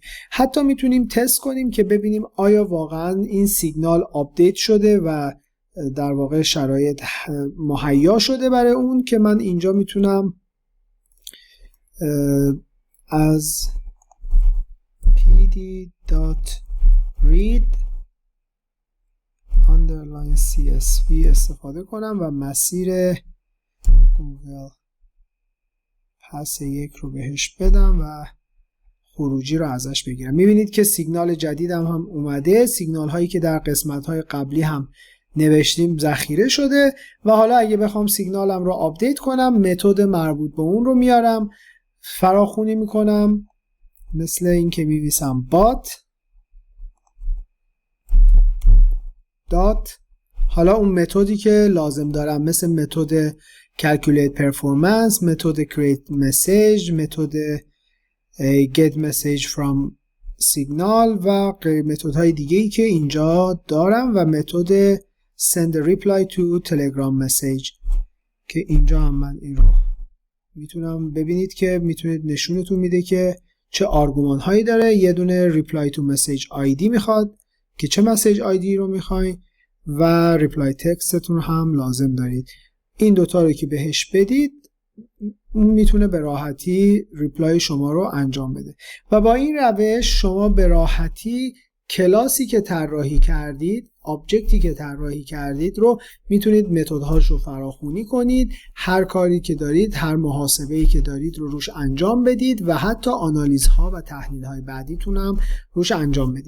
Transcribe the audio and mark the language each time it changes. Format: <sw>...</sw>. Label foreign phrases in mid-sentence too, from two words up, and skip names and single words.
<fa>حتی میتونیم تست کنیم که ببینیم آیا واقعا این سیگنال آپدیت شده و در واقع شرایط مهیا شده برای اون، که من اینجا میتونم از pd.read CSV استفاده کنم و مسیر گوگل پس 1 رو بهش بدم و خروجی رو ازش بگیرم. میبینید که سیگنال جدیدم هم اومده، سیگنال هایی که در قسمت های قبلی هم نوشتیم ذخیره شده و حالا اگه بخوام سیگنالم رو آپدیت کنم متد مربوط به اون رو میارم، فراخوانی میکنم، مثل این که میویسم بات دات. حالا اون متدی که لازم دارم مثل متد</fa> <en>calculate performance،</en> <fa>متد</fa> <en>create message،</en> <fa>متد</fa> <en>get message from signal</en> <fa>و متدهای دیگه‌ای که اینجا دارم و متد</fa> <en>send a reply to telegram message</en> <fa>که اینجا هم من این رو میتونم ببینید که میتونید نشونتون میده که چه آرگومان هایی داره. یه دونه</fa> <en>reply to message ID</en> <fa>میخواد که چه مسیج ID رو میخواین و</fa> <en>reply text</en> <fa>تون هم لازم دارید. این دوتا رو که بهش بدید میتونه به راحتی ریپلای شما رو انجام بده و با این روش شما به راحتی کلاسی که طراحی کردید، آبجکتی که طراحی کردید رو میتونید متدهاش رو فراخوانی کنید، هر کاری که دارید، هر محاسبه‌ای که دارید رو روش انجام بدید و حتی آنالیزها و تحلیل‌های بعدیتون هم روش انجام بدید.</fa>